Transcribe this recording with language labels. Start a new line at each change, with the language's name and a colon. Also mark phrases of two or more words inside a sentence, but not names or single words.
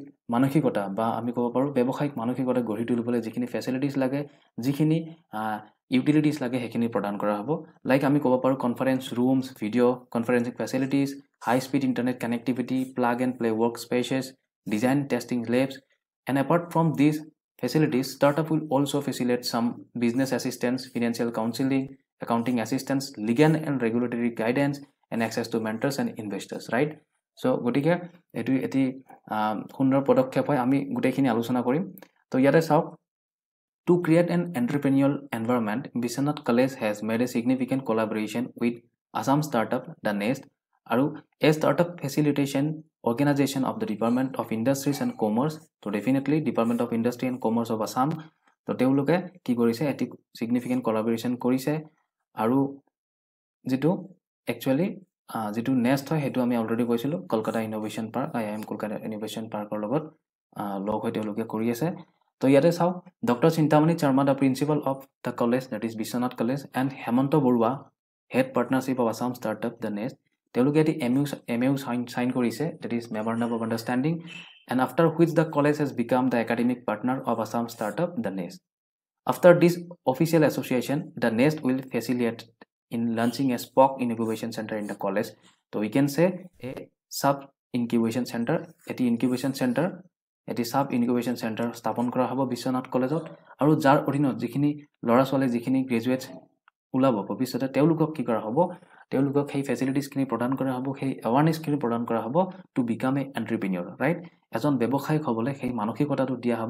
Assamese: মানসিকতা বা আমি ক'ব পাৰোঁ ব্যৱসায়িক মানসিকতা গঢ়ি তুলিবলৈ যিখিনি ফেচিলিটিছ লাগে যিখিনি ইউটিলিটিছ লাগে সেইখিনি প্ৰদান কৰা হ'ব লাইক আমি ক'ব পাৰোঁ
English: conference rooms video conferencing facilities high speed internet connectivity plug and play work spaces design testing labs and apart from this facilities, startup will also facilitate some business assistance, financial counseling, accounting assistance, legal and regulatory guidance, and access to mentors and investors, right? So,
Assamese: গতিকে এটি এটি সুন্দৰ পদক্ষেপ হয় আমি গোটেইখিনি আলোচনা কৰিম তো ইয়াতে চাওক
English: to create an entrepreneurial environment, Biswanath College has made a significant collaboration with Assam Startup, the Nest, আৰু a startup facilitation organization of the Department of Industries and Commerce, so definitely Department of Industry and Commerce of Assam,
Assamese: তো তেওঁলোকে কি কৰিছে এটি
English: significant collaboration
Assamese: কৰিছে আৰু যিটো একচুৱেলি যিটো নেক্সট হয় সেইটো আমি অলৰেডি কৈছিলোঁ কলকাতা ইন'ভেশ্যন পাৰ্ক IIM কলকাতা ইন'ভেশ্যন পাৰ্কৰ লগত লগ হৈ তেওঁলোকে কৰি আছে তো ইয়াতে চাওক
English: Doctor Chintamani Sharma the principal of the college that is Biswanath College and Hemanta Barua head partnership of Assam Startup the Nest
Assamese: তেওঁলোকে এটি MOU চাইন কৰিছে
English: that is memorandum of understanding and after which the college has become the academic partner of Assam Startup the Nest after this official association the Nest will facilitate in launching a spoke incubation center in the college. So we can say a sub incubation center,
Assamese: এটি
English: sub incubation center
Assamese: স্থাপন কৰা হ'ব বিশ্বনাথ কলেজত আৰু যাৰ অধীনত যিখিনি ল'ৰা ছোৱালী যিখিনি গ্ৰেজুৱেটছ ওলাব ভৱিষ্যতে তেওঁলোকক কি কৰা হ'ব তেওঁলোকক সেই ফেচিলিটিছখিনি প্ৰদান কৰা হ'ব সেই এৱাৰনেছখিনি প্ৰদান কৰা হ'ব
English: to become a entrepreneur right
Assamese: এজন ব্যৱসায়িক হ'বলৈ সেই মানসিকতাটো দিয়া হ'ব